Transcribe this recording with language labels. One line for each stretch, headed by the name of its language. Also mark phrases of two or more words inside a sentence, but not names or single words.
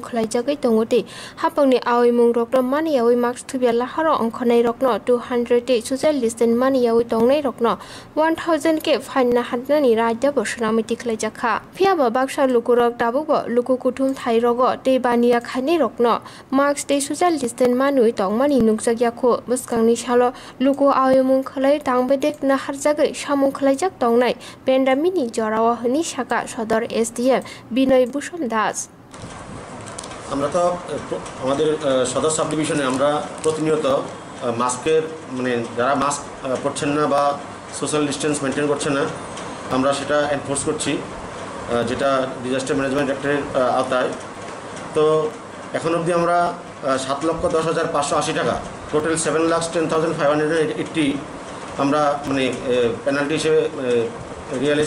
Kok Borok: khlaijagai tongote hapangni aimung rokno mani yawi mask thubia laharo ongkhonai rokno 200 te
English: social distance
Kok Borok: mani yawi tongnai rokno 1000 ke fine na hadnani rajya bosnamiti khlaijakha phiaba baksa lukurok dabugo luku kuthum thai rogo te bania khani rokno mask te
English: social distance
Kok Borok: maniui tongmani nukjakya kho buskangni salo luku aimung khalai tangbedek na harjagai samung khlaijak tongnai pandemic jorawa hini shaka sodor SDM Binoy Bhushon Das
Bangla: আমরা তো আমাদের সদর
English: sub division
Bangla: আমরা প্রতিনিয়ত মাস্কের মানে যারা মাস্ক পরছেন না বা
English: social distance maintain
Bangla: করছে না আমরা সেটা এনফোর্স করছি যেটা
English: disaster management act
Bangla: আওতায় তো এখন অবধি আমরা 7,10,580 টাকা টোটাল 7,10,580 আমরা মানে পেনাল্টি হিসেবে রিয়েলাইজ